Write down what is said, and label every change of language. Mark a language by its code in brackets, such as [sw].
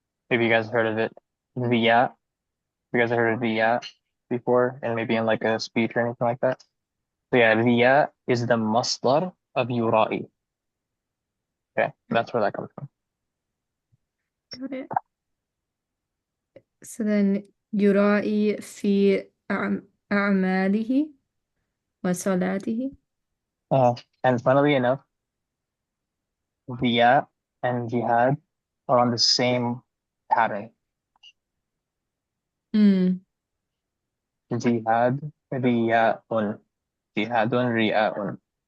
[en] Maybe you guys heard of it. Riya. You guys have heard of riya before, and maybe in like a speech or anything like that. So yeah, riya is the masdar of yura'i. Okay, that's where that comes from. Got it. So then [ar] يراعي في أعماله وصلاته. [en] And funnily enough, riya and jihad are on the same pattern. Mm, [ar] Jihad, riya'un. Jihadun, riya'un.